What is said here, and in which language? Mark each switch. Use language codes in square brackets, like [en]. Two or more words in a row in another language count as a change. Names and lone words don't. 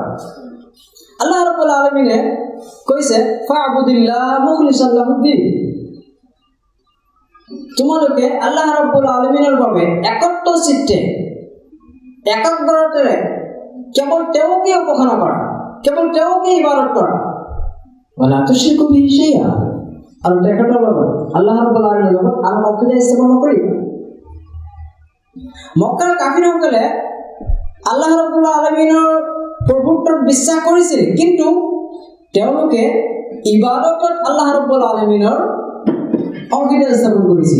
[as] আল্লাহ ৰাব্বুল আলামিনে কৈছে [ar] فاعبد الله مخلصا له الدين. [as] তোমালোকে আল্লাহ ৰাব্বুল আলামিনৰ বাবে একত্ব চিত্তে একাগ্ৰতাৰে কেৱল তেওঁকে উপাসনা কৰা, কেৱল তেওঁকে ইবাদত কৰা। [ar] ولا تشركوا به شيئا, [as] আৰু তেখেতৰ লগত আল্লাহ ৰাব্বুল আলামিনৰ লগত আন অংশীদাৰ স্থাপন নকৰিবা। মক্কাৰ কাফিৰসকলে আল্লাহ ৰাব্বুল আলামিনৰ প্ৰভুত্বত বিশ্বাস কৰিছিল, কিন্তু তেওঁলোকে ইবাদতত আল্লাহ ৰাব্বুল আলামিনৰ অংশীদাৰ স্থাপন কৰিছিল।